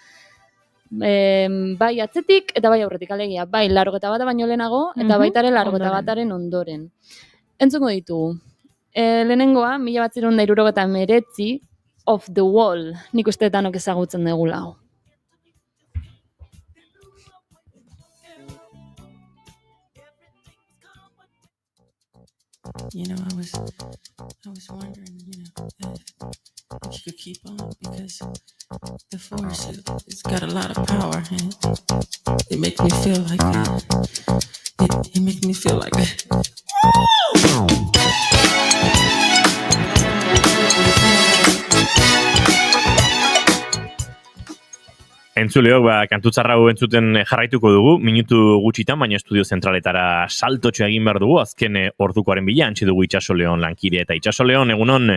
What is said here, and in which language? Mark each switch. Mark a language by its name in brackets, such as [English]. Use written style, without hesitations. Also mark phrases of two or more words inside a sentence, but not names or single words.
[Basque] Bai atzetik eta bai aurretik, alegia, bai 81 baino lehenago eta baita ere 81aren ondoren. Entzungo ditugu. Lehenengoa, 1979, Off the Wall, nik uste danok ezagutzen degula hau. [English] You know, I was wondering, if you could keep on, because the force, it's got a lot of power, and it makes me feel like it makes me feel like [Basque] Entzuleok, kantutzarra hau entzuten jarraituko dugu, minutu gutxitan, baina estudio zentraletara saltotxo egin behar dugu, azken ordukoaren bila, antxe dugu Itxasoleon lankide eta Itxasoleon, egunon?